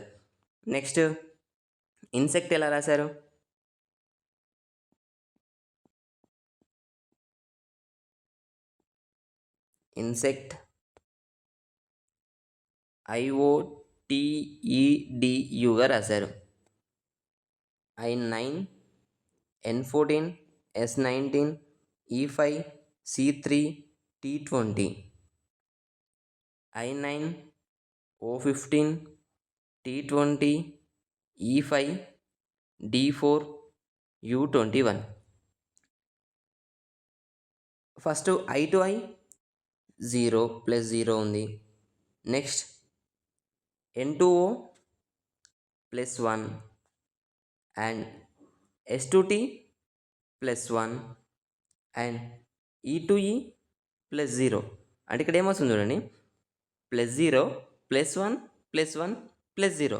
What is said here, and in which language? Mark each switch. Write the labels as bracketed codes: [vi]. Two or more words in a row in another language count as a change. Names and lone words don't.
[en] next insect [te] ఎలా రాశారు? ఇన్సెక్ట్ IOTEDUగా రాశారు. [en] I9 N14 S19 E5 C3 T20 I9 O15 T20 E5 D4 U21. [te] ఫస్ట్ [en] I to I [te] 0 +0 ఉంది. నెక్స్ట్ N2O +1 అండ్ S2T +1 అండ్ E2E +0. అంటే ఇక్కడ ఏమొస్తుంది చూడండి, +0 +1 +1 +0.